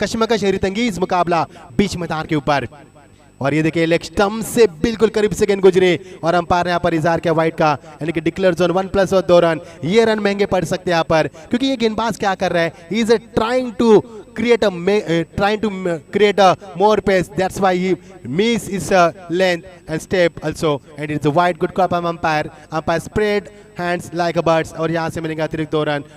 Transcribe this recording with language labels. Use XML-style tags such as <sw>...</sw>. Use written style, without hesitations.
<hi>कशमकश हैरतंगेज मुकाबला बीच मैदान के ऊपर। और ये देखिए लेग स्टंप से बिल्कुल करीब से गेंद गुजरी और अंपायर ने यहाँ पर इजहार किया वाइड का, यानी कि डिक्लेयर जोन 1+ और 2 रन। ये रन महंगे पड़ सकते हैं यहाँ पर, क्योंकि ये गेंदबाज क्या कर रहा है,</hi> <en>He is trying to create a more pace. That's why he miss his length and step also, and it's a wide good call from umpire. Umpire spread hands like a birds</en> <hi>और यहाँ से मिलेंगे अतिरिक्त 2 run.</hi>